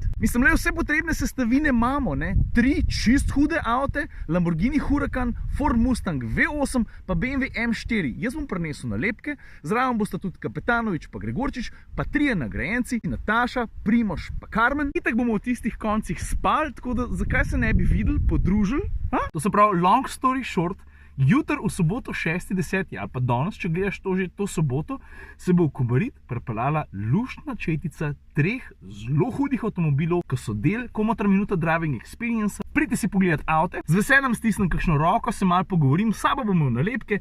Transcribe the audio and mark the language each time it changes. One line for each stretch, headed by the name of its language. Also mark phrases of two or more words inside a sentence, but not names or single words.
Slovenian: Mislim, le vse potrebne sestavine imamo, ne? 3 čist hude avte, Lamborghini Huracan, Ford Mustang V8 pa BMW M4. Jaz bom prinesel nalepke, zraven bosta tudi Kapetanovič pa Gregorčič, pa 3 nagrajenci, Nataša, Primož pa Karmen. Itak bomo v tistih koncih spali, tako da zakaj se ne bi videli, podružili? Ha? To se pravi,
English: long story short,
Slovenian: jutri v soboto 6.10. ali pa danes, če gledaš to že to soboto, se bo v Kobarid pripeljala luštna četica 3 zelo hudih avtomobilov, ki so del Komotar Minuta Driving Experience. Pridite si pogledat avte, z veseljem stisnem kakšno roko, se malo pogovorim, s sabo bomo nalepke.